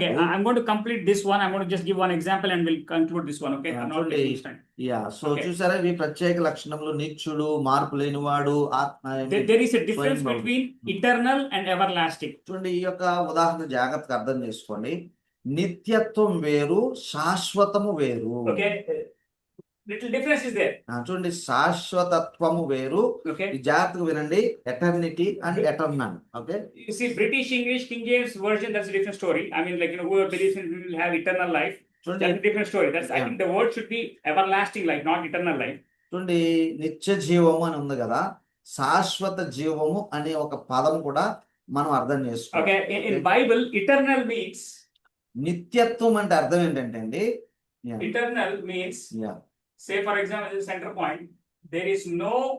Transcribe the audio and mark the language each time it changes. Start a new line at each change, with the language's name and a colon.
English: Okay, I'm going to complete this one. I'm going to just give one example and we'll conclude this one. Okay, I'm not taking time.
Telugu: So చూసారా ఇవి ప్రత్యేక లక్షణములు. నిత్యుడు, మార్పు లేనివాడు, ఆత్మ.
English: There is a difference between eternal and everlasting.
Telugu: చూడండి ఈ యొక్క ఉదాహరణ జాగ్రత్తగా అర్థం చేసుకోండి. నిత్యత్వం వేరు, శాశ్వతము వేరు.
English: Okay, little difference is there.
Telugu: చూడండి శాశ్వతత్వము వేరు.
English: Okay,
Telugu: ఈ జాగ్రత్తగా వినండి.
English: Eternity and eternal. Okay, you see British English King James version, that's a different story. I mean, like whoever believes in will have eternal life. That's a different story. I think the word should be everlasting life, not eternal life.
Telugu: చూడండి నిత్య జీవము అని ఉంది కదా, శాశ్వత జీవము అనే ఒక పదం కూడా మనం అర్థం చేసుకోవాలి.
English: Okay, in Bible eternal means,
Telugu: నిత్యత్వం అంటే అర్థం ఏంటంటే అండి,
English: eternal means, say for example, this center point, there is no